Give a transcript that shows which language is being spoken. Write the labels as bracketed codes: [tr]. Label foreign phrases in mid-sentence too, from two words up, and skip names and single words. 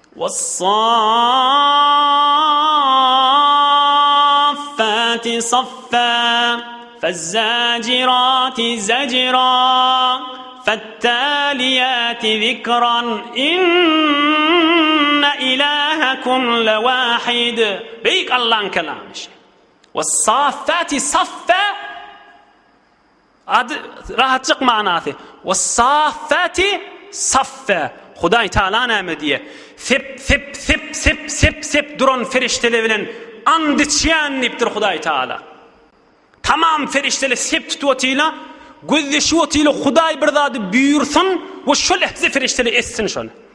[ar] وَالصَّافَّاتِ صَفًّا فَالزَّاجِرَاتِ زَجْرًا فَالتَّالِيَاتِ ذِكْرًا إِنَّ إِلَٰهَكُمْ لَوَاحِدٌ. [tk] Büyük Allah'ın kelamı. [ar] وَالصَّافَّاتِ صَفًّا [tk] adı rahatçık manası. [ar] وَالصَّافَّاتِ صَفًّا. [tk] Huday Teala näme diye? Sip duran ferişteler bilen and içýän dipdir Huday Teala. Tamam ferişteler sip tutýarlar. Gözleşýärler Huday bir zady buyursun we şol ehzi ferişteler essin şol.